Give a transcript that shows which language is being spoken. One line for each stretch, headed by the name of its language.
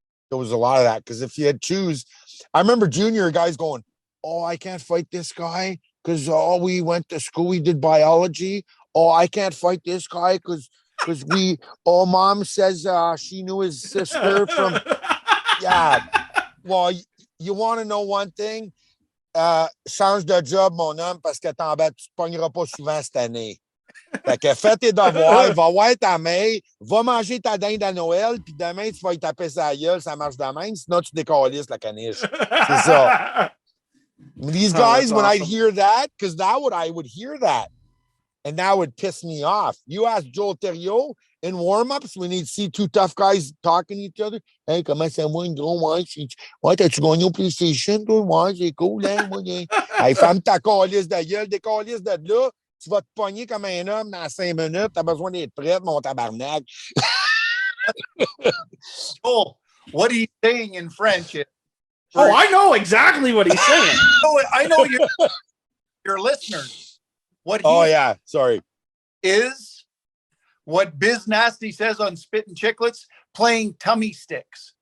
English: There was a lot of that, because if you had choose, I remember junior guys going, I can't fight this guy because we went to school, we did biology. I can't fight this guy because mom says she knew his sister from. Yeah. Well, you want to know one thing?
French: Change de job, mon homme, parce que tu pogneras pas souvent cette année. Fait que fais tes devoirs, va voir ta mère, va manger ta dinde à Noël, puis demain, tu vas y taper sa gueule, ça marche de même, sinon tu décalisses la caniche. C'est ça.
English: These guys, when I'd hear that, because I would hear that, and that would piss me off. You ask Joel Thériault in warm-ups when he'd see two tough guys talking to each other.
French: Hey, comment ça va, ouais, t'as-tu gagné au PlayStation, toi? Ouais, c'est cool, hein? Hey, ferme ta calice de gueule, décalisse de là. Tu vas te pogner comme un homme dans 5 minutes. T'as besoin d'être prête, mon tabarnak.
English: Joel, what he's saying in French is, Oh, I know exactly what he's saying. I know your listeners. What Oh he yeah, sorry. is what Biz Nasty says on Spit and Chicklets, playing tummy sticks.